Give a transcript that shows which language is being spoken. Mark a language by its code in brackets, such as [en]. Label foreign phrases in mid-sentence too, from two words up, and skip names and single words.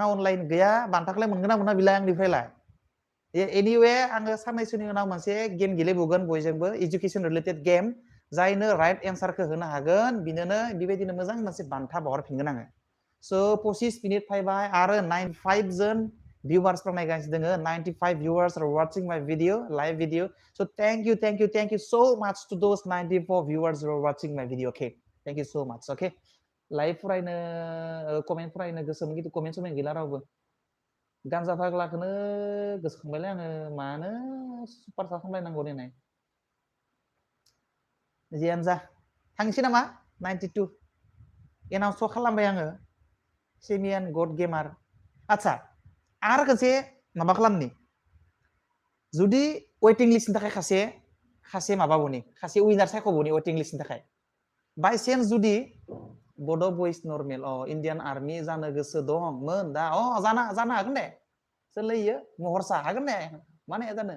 [brx] अनलाइन गैया बान्थाखौलाय मोनगोन ना मोना बिलाय आंनिफ्रायलाय एनिवे आङो साननैसोनि उनाव मोनसे गेम गेलेबावगोन बयजोंबो [en] education related game [brx] जायनो राइट एन्सारखौ होनो हागोन बिनोनो बेबायदिनो मोजां मोनसे बान्था बावहरफिनगोन आङो स' 25 मिनिट फैबाय आरो 95 जन viewers नायगासिनो दङ [en] 95 viewers are watching my video live video so thank you so much to those 94 viewers who are watching my video okay thank you so much okay [brx] लाइभ फरायनो कमेन्ट फरायनो गोसोमोन खिन्थु कमेन्ट समेन्ट गैला रावबो गान्जा फाग्लाखौनो गोसोखांबायलै आङो मानो सुपारस्टार खालामलायनांगौ देनाय जियानो जा थांसै नामा 92 एनाउन्स खालामबाय आङो सेमियान गड गेमार आच्छा आरो खनसे माबा खालामनि जुदि [en] waiting listनि [brx] थाखाय खासे माबाबोनि खासे उइनार सायख'बोनि [en] waiting listनि [brx] थाखाय [en] by chance [brx] जुदि बड' बयस [en] normal Indian army [brx] जानो गोसो दंमोन दा जानो हागोन दे सोरलैयो महरसा हागोन दे मानो हाया जानो